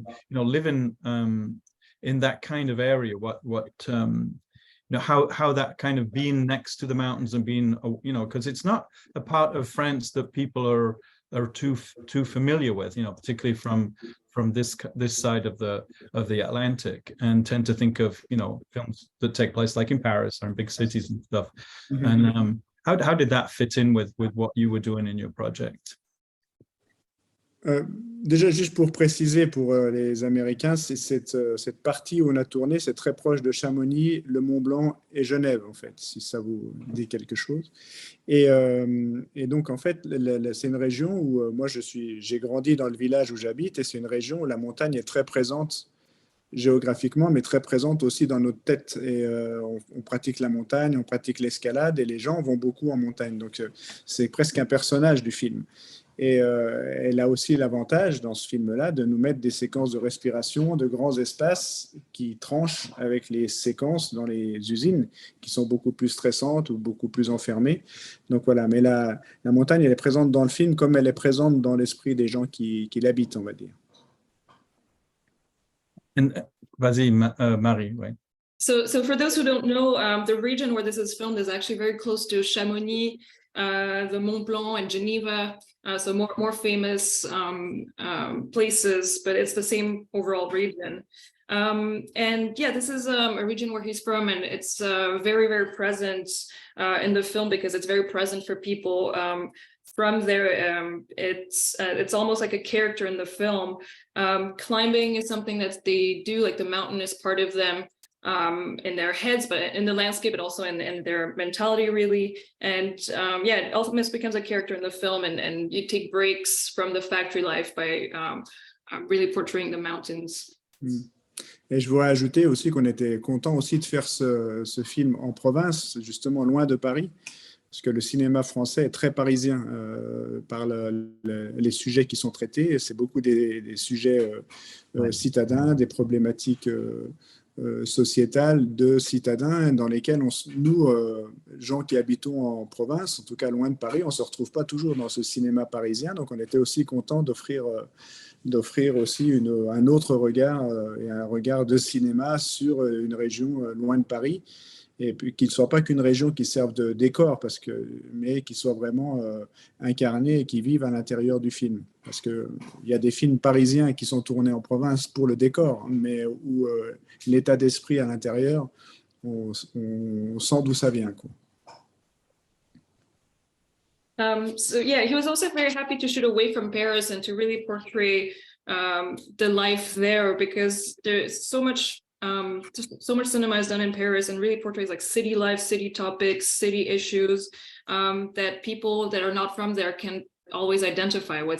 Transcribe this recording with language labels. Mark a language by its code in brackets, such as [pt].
[en] living in that kind of area, how that kind of being next to the mountains and being because it's not a part of France that people are too familiar with, particularly from this side of the Atlantic, and tend to think of films that take place like in Paris or in big cities and stuff. Mm-hmm. And how did that fit in with what you were doing in your project? [fr] Déjà, juste pour préciser pour les Américains, c'est cette partie où on a tourné, c'est très proche de Chamonix, le Mont Blanc et Genève, en fait, si ça vous dit quelque chose. Et donc, en fait, c'est une région où moi, j'ai grandi dans le village où j'habite, et c'est une région où la montagne est très présente géographiquement, mais très présente aussi dans notre tête. Et on pratique la montagne, on pratique l'escalade, et les gens vont beaucoup en montagne. Donc, c'est presque un personnage du film. Et elle a aussi l'avantage dans ce film-là de nous mettre des séquences de respiration, de grands espaces qui tranchent avec les séquences dans les usines qui sont beaucoup plus stressantes ou beaucoup plus enfermées. Donc voilà, mais la montagne, elle est présente dans le film comme elle est présente dans l'esprit des gens qui l'habitent, on va dire. Vas-y, Marie, ouais. [en] So for those who don't know, the region where this is filmed is actually very close to Chamonix, the Mont Blanc and Geneva, so more famous places, but it's the same overall region. And yeah, this is a region where he's from, and it's very, very present in the film because it's very present for people. from there. It's almost like a character in the film. Climbing is something that they do, like the mountain is part of them in their heads, but in the landscape, but also in their mentality, really. And yeah, it ultimately becomes a character in the film, and you take breaks from the factory life by really portraying the mountains. [fr] Et je voudrais ajouter aussi qu'on était content aussi de faire ce film en province, justement loin de Paris, parce que le cinéma français est très parisien par les sujets qui sont traités. C'est beaucoup des sujets citadins, des problématiques sociétales de citadins dans lesquelles nous, gens qui habitons en province, en tout cas loin de Paris, on ne se retrouve pas toujours dans ce cinéma parisien. Donc on était aussi content d'offrir aussi un autre regard et un regard de cinéma sur une région loin de Paris, et puis qu'il ne soit pas qu'une région qui serve de décor, mais qui soit vraiment incarnée et qui vive à l'intérieur du film. Parce qu'il y a des films parisiens qui sont tournés en province pour le décor, mais où l'état d'esprit à l'intérieur, on sent d'où ça vient, quoi. [en] So yeah, he was also very happy to shoot away from Paris and to really portray the life there, because there's so much cinema is done in Paris and really portrays like city life, city topics, city issues that people that are not from there can always identify with.